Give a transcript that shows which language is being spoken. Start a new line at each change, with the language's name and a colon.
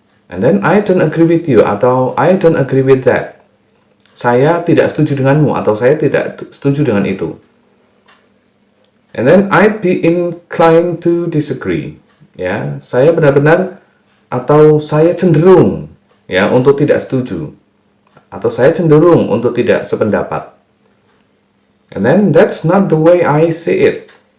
English: And then I don't agree with you, atau I don't agree with that.
Indonesian: Saya tidak setuju denganmu, atau saya tidak setuju dengan itu.
English: And then I'd be inclined to disagree.
Indonesian: Ya, saya benar-benar atau saya cenderung ya untuk tidak setuju atau saya cenderung untuk tidak sependapat.
English: And then that's not the way I see it.